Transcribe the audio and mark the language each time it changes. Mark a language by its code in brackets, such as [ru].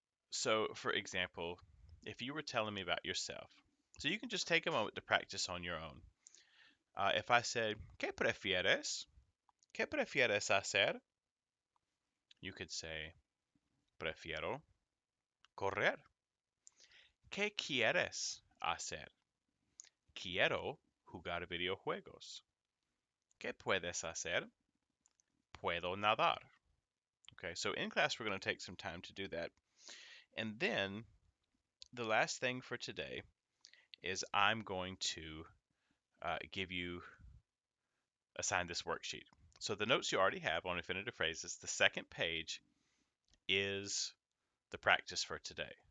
[en] So, for example, if you were telling me about yourself, so you can just take a moment to practice on your own. If I said, [es] ¿Qué prefieres? ¿Qué prefieres hacer? [en] You could say, [es] prefiero correr. ¿Qué quieres hacer? Quiero jugar videojuegos. ¿Qué puedes hacer? Puedo nadar. [en] Okay, so in class we're going to take some time to do that. And then the last thing for today is I'm going to assign this worksheet. So the notes you already have on infinitive phrases, the second page is the practice for today.